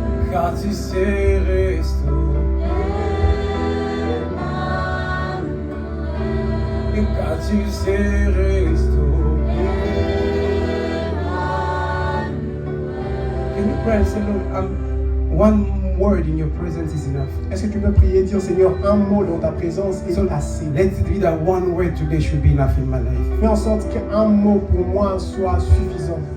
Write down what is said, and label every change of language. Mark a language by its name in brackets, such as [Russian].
[French] car tu sais restaurer, car tu sais restaurer. [English] Can you pray and say, Lord, one word in your presence is enough. [French] Est-ce que tu peux prier et dire, Seigneur, un mot dans ta présence est assez. [English] Let it be that one word today should be enough in my life. [French] Fais en sorte qu'un mot pour moi soit suffisant.